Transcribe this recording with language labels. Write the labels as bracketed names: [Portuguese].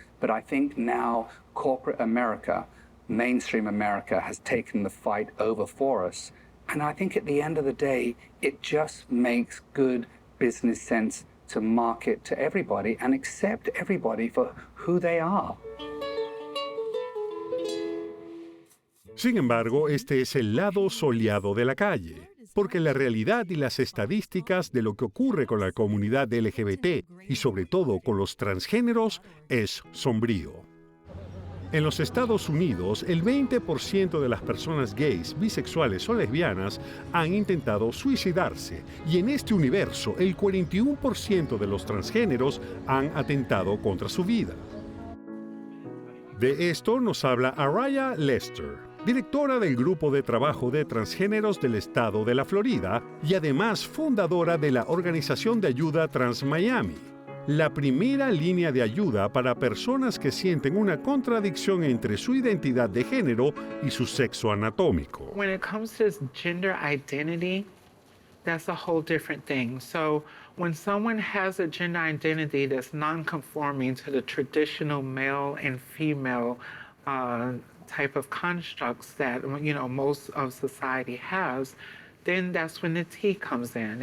[English] But I think now corporate America, mainstream America, has taken the fight over for us. And I think at the end of the day, it just makes good business sense to market to everybody and accept everybody for who they are. [Spanish] Sin embargo, este es el lado soleado de la calle. porque la realidad y las estadísticas de lo que ocurre con la comunidad LGBT y sobre todo con los transgéneros es sombrío. En los Estados Unidos, el 20% de las personas gays, bisexuales o lesbianas han intentado suicidarse, y en este universo el 41% de los transgéneros han atentado contra su vida. De esto nos habla Araya Lester, directora del Grupo de Trabajo de Transgéneros del Estado de la Florida y además fundadora de la Organización de Ayuda Trans Miami, la primera línea de ayuda para personas que sienten una contradicción entre su identidad de género y su sexo anatómico. [English] When it comes to gender identity, that's a whole different thing. So when someone has a gender identity that's non-conforming to the traditional male and female type of constructs that, you know, most of society has, then that's when the T comes in.